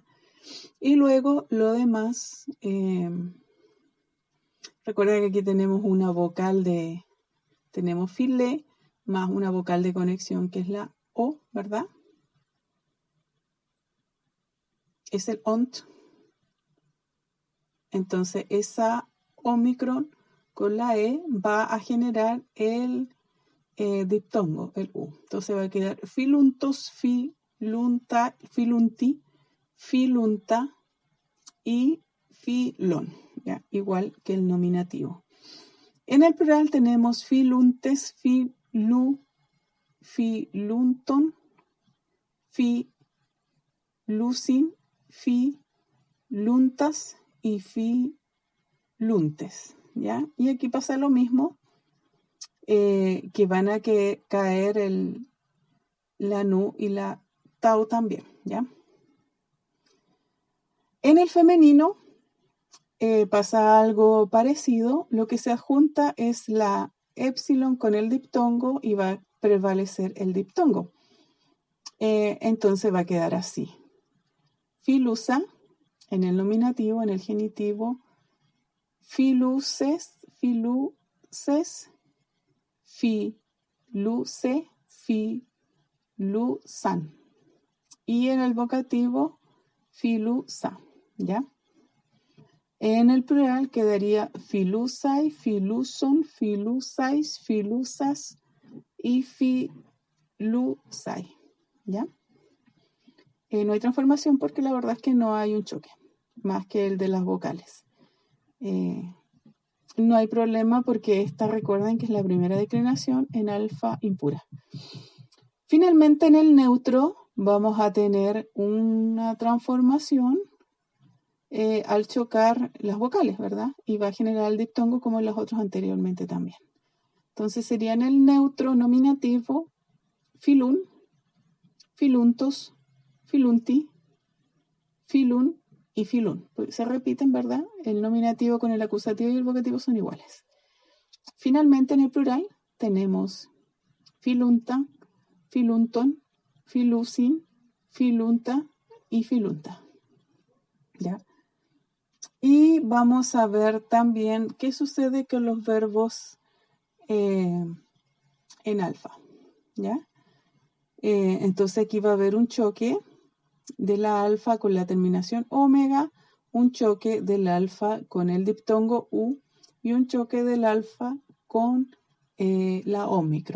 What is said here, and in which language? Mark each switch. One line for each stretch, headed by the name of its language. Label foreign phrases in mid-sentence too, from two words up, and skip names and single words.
Spanish: Y luego lo demás, recuerda que aquí tenemos una vocal tenemos filé, más una vocal de conexión que es la O, ¿verdad? Es el ONT. Entonces esa omicron con la E va a generar el diptongo, el U. Entonces va a quedar
Greek: φιλοῦντος, φιλοῦντα, φιλοῦντι, φιλοῦντα
Spanish: y filón, ¿ya? Igual que el nominativo. En el plural tenemos
Greek: φιλοῦντες, φιλου, φιλούντων, φιλοῦσιν, φιλοῦντας y filuntes, ¿ya?
Spanish: Y aquí pasa lo mismo, que van a caer la nu y la tau también, ¿ya? En el femenino pasa algo parecido. Lo que se adjunta es la épsilon con el diptongo y va a prevalecer el diptongo. Entonces va a quedar así. Filusa en el nominativo, en el genitivo,
Greek: φιλούσης, φιλούσης, φιλούσῃ, φιλοῦσαν.
Spanish: Y en el vocativo, filusa, ¿ya? En el plural quedaría
Greek: φιλοῦσαι, φιλουσῶν, φιλούσαις, φιλούσας y filusai, ¿ya?
Spanish: No hay transformación porque la verdad es que no hay un choque, más que el de las vocales. No hay problema porque recuerden que es la primera declinación en alfa impura. Finalmente, en el neutro vamos a tener una transformación al chocar las vocales, ¿verdad? Y va a generar el diptongo como en los otros anteriormente también. Entonces sería en el neutro nominativo
Greek: φιλοῦν, φιλοῦντος, φιλοῦντι, φιλοῦν
Spanish: y filun. Pues se repiten, ¿verdad? El nominativo con el acusativo y el vocativo son iguales. Finalmente, en el plural tenemos
Greek: φιλοῦντα, φιλούντων, φιλοῦσιν, φιλοῦντα
Spanish: y filunta. ¿Ya? Y vamos a ver también qué sucede con los verbos en alfa. ¿Ya? Entonces aquí va a haber un choque de la alfa con la terminación omega, un choque del alfa con el diptongo U y un choque del alfa con la omicron.